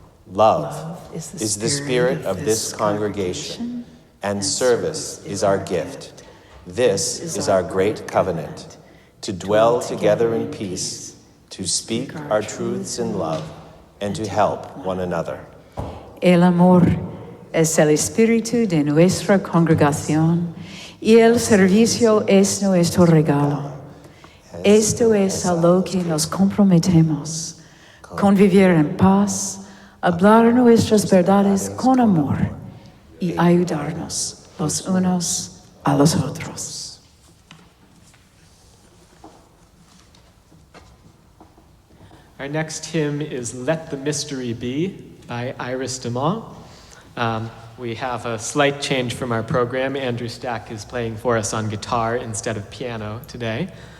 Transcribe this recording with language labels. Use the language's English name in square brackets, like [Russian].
[English] Love is the spirit of this congregation, and service is our gift. This is our great covenant, to dwell together in peace, to speak our truths in love, and to help one another. [Spanish] El amor es el espíritu de nuestra congregación y el servicio es nuestro regalo. Esto es a lo que nos comprometemos, convivir en paz, hablar nuestras verdades con amor y ayudarnos los unos a los otros. [English] Our next hymn is Let the Mystery Be by Iris DeMont. We have a slight change from our program. Andrew Stack is playing for us on guitar instead of piano today.